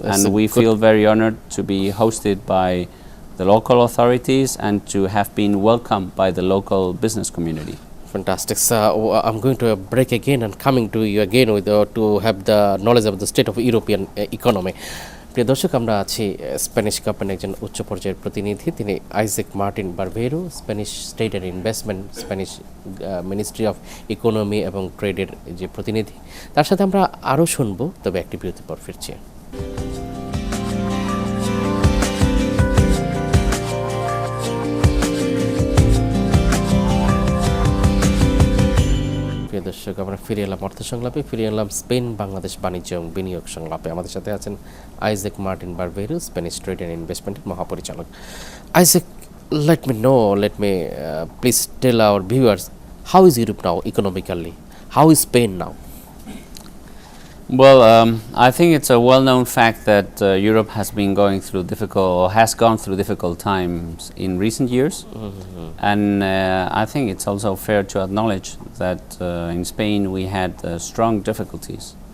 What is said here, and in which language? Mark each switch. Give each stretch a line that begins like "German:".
English: And we feel very honored to be hosted by the local authorities and to have been welcomed by the local business community. Fantastic. So I'm going to break again and coming to you again with to have the knowledge of the state of European economy.
Bangla: প্রিয় দর্শক, আমরা আছি Spanish কোম্পানির একজন উচ্চ পর্যায়ের প্রতিনিধি, তিনি Isaac Martin বারবেরো, Spanish state and investment, Spanish ministry of economy এবং ট্রেডের যে প্রতিনিধি। তার সাথে আমরা আরও শুনবো, তবে একটি বিরতির পর ফিরছি। দর্শক, আমরা ফিরে এলাম অর্থ সংলাপে, ফিরে এলাম স্পেন বাংলাদেশ বাণিজ্য এবং বিনিয়োগ সংলাপে। আমাদের সাথে আছেন Isaac Martin বারবেরো, Spanish trade and ইনভেস্টমেন্টের মহাপরিচালক।
English: Isaac, let me please tell our viewers, how is Europe now economically? How is Spain now? Well, I think it's a well-known fact that Europe has been going through has gone through difficult times in recent years, and I think it's also fair to acknowledge that in Spain we had strong difficulties.